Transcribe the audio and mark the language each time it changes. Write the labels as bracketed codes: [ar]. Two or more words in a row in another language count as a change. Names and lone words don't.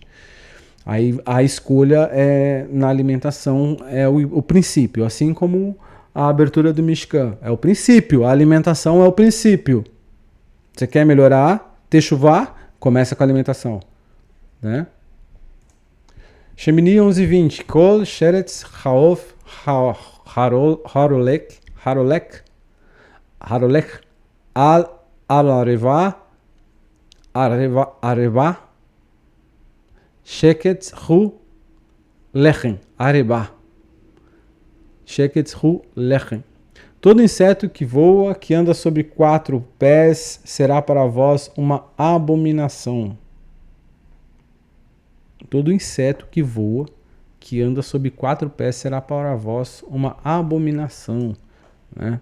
[pt] Aí a escolha na alimentação é o princípio, assim como a abertura do Mishkan. É o princípio, a alimentação é o princípio. Você quer melhorar, techuvá, começa com a alimentação. Né? Shemini 11:20. [he] כל שרץ העוף ההולך על ארבע שקץ הוא לכם ארבע. שקץ הוא לכם. [pt] Todo inseto que voa, que anda sobre 4 pés, será para vós uma abominação. Todo inseto que voa, que anda sobre 4 pés, será para vós uma abominação. Né?